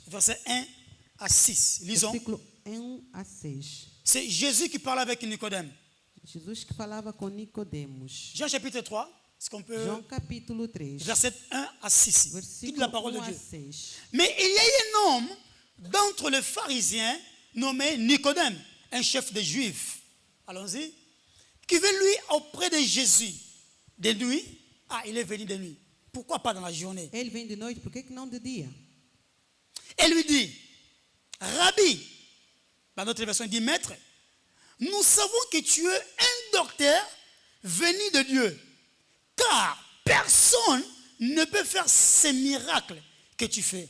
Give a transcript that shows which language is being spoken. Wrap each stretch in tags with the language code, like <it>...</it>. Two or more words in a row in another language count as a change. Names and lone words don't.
<fr>versets 1 à 6. Lisons.</fr> <pt>versículo 1 a 6.</pt> <fr>C'est Jésus qui parle avec Nicodème.</fr> <pt>Jesus que falava com Nicodemos.</pt> <fr>Jean chapitre 3, est-ce qu'on peut...</fr> <pt>João capítulo 3,</pt> <fr>Verset 1 à 6. Dites</fr> <pt>versículo</pt> <fr>la parole</fr> <pt>1</pt> <fr>de</fr> <pt>a</pt> <fr>Dieu.</fr> <pt>6.</pt> <fr>Mais il y a un homme d'entre les pharisiens nommé Nicodème, un chef des Juifs. Allons-y. Qui veut lui auprès de Jésus de nuit. Il est venu de nuit. Pourquoi pas dans la journée?</fr> <pt>Ele vem de noite, por que que não de dia?</pt> <fr>Et lui dit, Rabbi, dans notre version il dit, Maître, nous savons que tu es un docteur venu de Dieu, car personne ne peut faire ces miracles que tu fais.</fr>